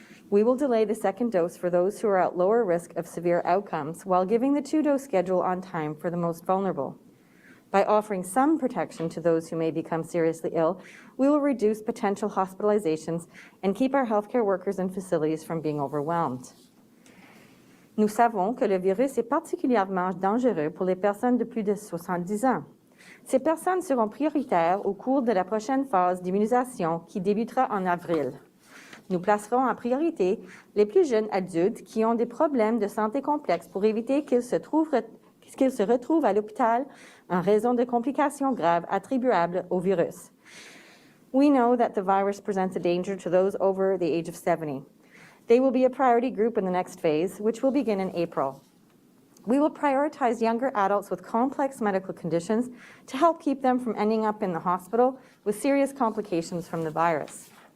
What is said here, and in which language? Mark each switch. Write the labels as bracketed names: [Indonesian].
[English] We will delay the second dose for those who are at lower risk of severe outcomes while giving the 2-dose schedule on time for the most vulnerable. By offering some protection to those who may become seriously ill, we will reduce potential hospitalizations and keep our healthcare workers and facilities from being overwhelmed. [French] Nous savons que le virus est particulièrement dangereux pour les personnes de plus de 70 ans. Ces personnes seront prioritaires au cours de la prochaine phase d'immunisation qui débutera en avril. Nous placerons en priorité les plus jeunes adultes qui ont des problèmes de santé complexes pour éviter qu'ils se retrouvent à l'hôpital en raison de complications graves attribuables au virus. [English] We know that the virus presents a danger to those over the age of 70. They will be a priority group in the next phase, which will begin in April. We will prioritize younger adults with complex medical conditions to help keep them from ending up in the hospital with serious complications from the virus.